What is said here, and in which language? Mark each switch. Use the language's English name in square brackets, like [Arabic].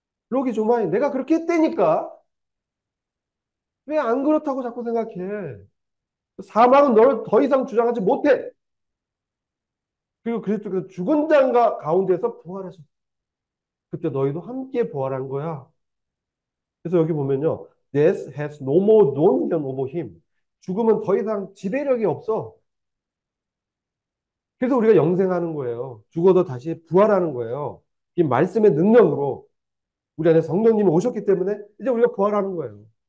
[Korean] 로기 조마이 내가 그렇게 했다니까. 왜 안 그렇다고 자꾸 생각해? 사망은 너를 더 이상 주장하지 못해. 그리고 그리스도께서 죽은 자 가운데서 부활하셨어. 그때 너희도 함께 부활한 거야. 그래서 여기 보면요. [English] Death has no more dominion over him. [Korean] 죽음은 더 이상 지배력이 없어. 그래서 우리가 영생하는 거예요. 죽어도 다시 부활하는 거예요. 이 말씀의 능력으로 우리 안에 성령님이 오셨기 때문에 이제 우리가 부활하는 거예요.